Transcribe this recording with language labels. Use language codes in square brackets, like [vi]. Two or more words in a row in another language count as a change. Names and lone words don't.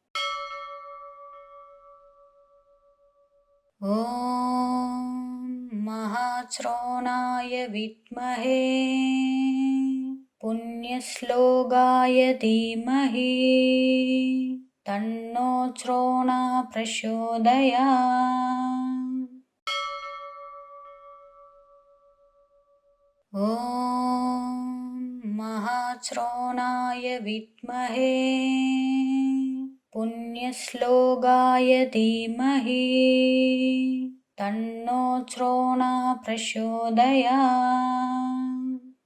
[sa] ॐ महाश्रोणाय विद्महे पुण्यश्लोकाय धीमहि तन्नो श्रोणा प्रचोदयात्. ॐ महाश्रवणाय विद्महे पुण्यश्लोकाय धीमहि तन्नो श्रोणा प्रचोदयात्।